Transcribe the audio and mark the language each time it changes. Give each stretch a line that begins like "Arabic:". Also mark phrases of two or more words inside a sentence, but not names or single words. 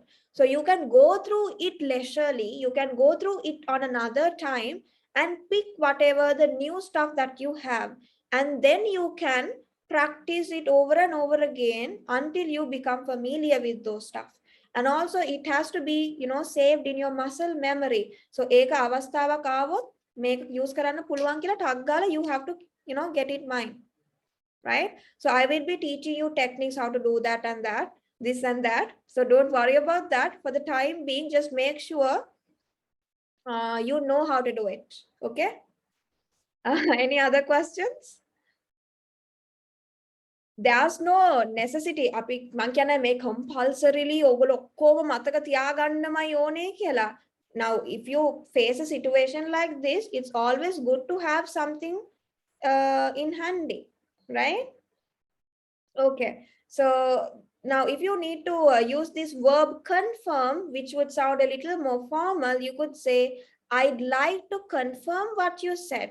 English: So you can go through it leisurely. You can go through it on another time and pick whatever the new stuff that you have. And then you can practice it over and over again until you become familiar with those stuff. And also it has to be, saved in your muscle memory.
Sinhala: So ඒක අවස්ථාවක් ආවොත් මේක use කරන්න පුළුවන් කියලා ටක් ගාලා
English: you have to, get it mind. Right? So I will be teaching you techniques how to do that and that, this and that. So don't worry about that. For the time being, just make sure you know how to do it. Okay? Any other questions? There's no necessity.
Sinhala: අපි මං කියන්නේ මේ compulsorily ඔයගොල්ලෝ ඔක්කොම මතක තියාගන්නමයි ඕනේ කියලා.
English: Now, if you face a situation like this, it's always good to have something in handy. Right? Okay. So now if you need to use this verb confirm, which would sound a little more formal, you could say, I'd like to confirm what you said.